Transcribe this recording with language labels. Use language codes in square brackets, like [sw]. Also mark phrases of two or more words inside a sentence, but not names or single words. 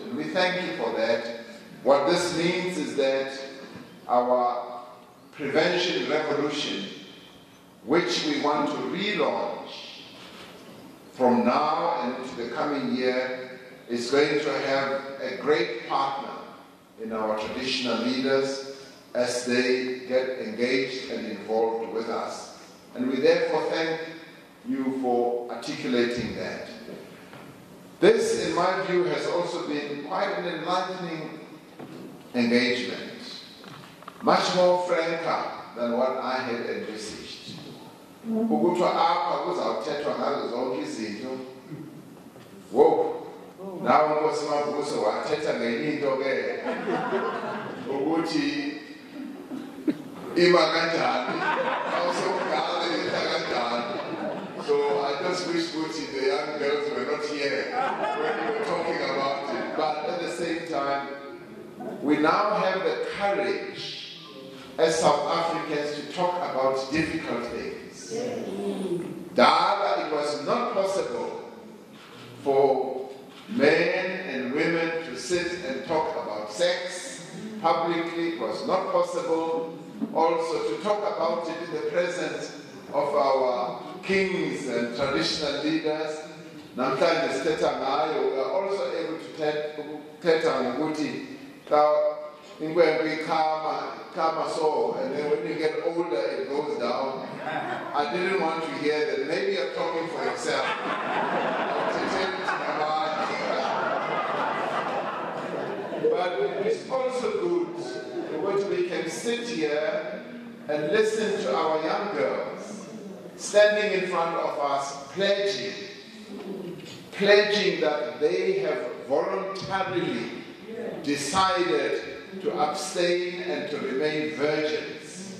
[en] And we thank you for that. What this means is that our prevention revolution, which we want to relaunch from now and into the coming year, is going to have a great partner in our traditional leaders as they get engaged and involved with us. And we therefore thank you for articulating that. This, in my view, has also been quite an enlightening engagement, much more franker than what I had envisaged. [xh] Ukuthiwa apha kuzawuthethwa ngazo zonke izinto. Wo, nawe Nkosi Mabuso wathetha ngenye into ke ukuthi ima kanjani, awusokugala into kanjani. [en] So I just wish the young girls were not here when you were talking about it. But at the same time, we now have the courage as South Africans to talk about difficult things. Dala, it was not possible for men and women to sit and talk about sex publicly. It was not possible also to talk about it in the presence of our kings and traditional leaders. [xh] Namhlanje sithetha ngayo, [en] we are also able to [xh] thetha ngokuthi inkwenkwe ikhama [en] so, and then when you get older it goes down. I didn't want to hear that. Maybe you're talking for yourself. But it's also good when we can sit here and listen to our young girls standing in front of us, pledging that they have voluntarily decided to abstain and to remain virgins.